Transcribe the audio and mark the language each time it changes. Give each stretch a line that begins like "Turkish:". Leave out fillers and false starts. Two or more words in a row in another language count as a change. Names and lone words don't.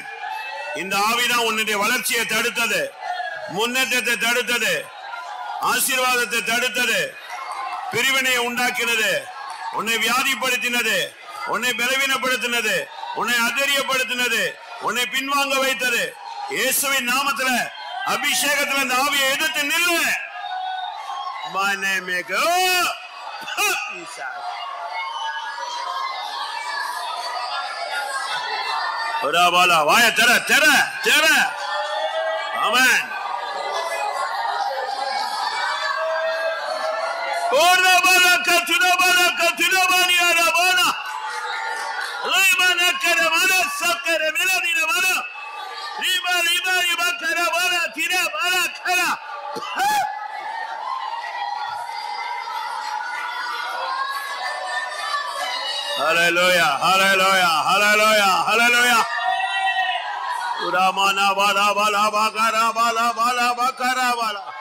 Tamil: இந்த ஆவிதான் உன்னுடைய வளர்ச்சியை தடுத்தது, முன்னேற்றத்தை தடுத்தது, ஆசீர்வாதத்தை தடுத்தது, பிரிவினையை உண்டாக்கினது, உன்னை வியாதிப்படுத்தினது, உன்னை பலவீனப்படுத்தினது, உன்னை அதரியப்படுத்தினது, உன்னை பின்வாங்க வைத்தது. இயேசுவின் நாமத்துல அபிஷேகத்துல இந்த ஆவியை எதிர்த்து நில்லு.
English: My name is God. Ravala, vaya, tera, tera, tera. Amen. Ora bala katuna bani arabana. Limana karamana sakara miladina bana. Riba karamana tira bala kara. Hallelujah, hallelujah, hallelujah, hallelujah. Uramana bala bala bakara bala bala bakara bala.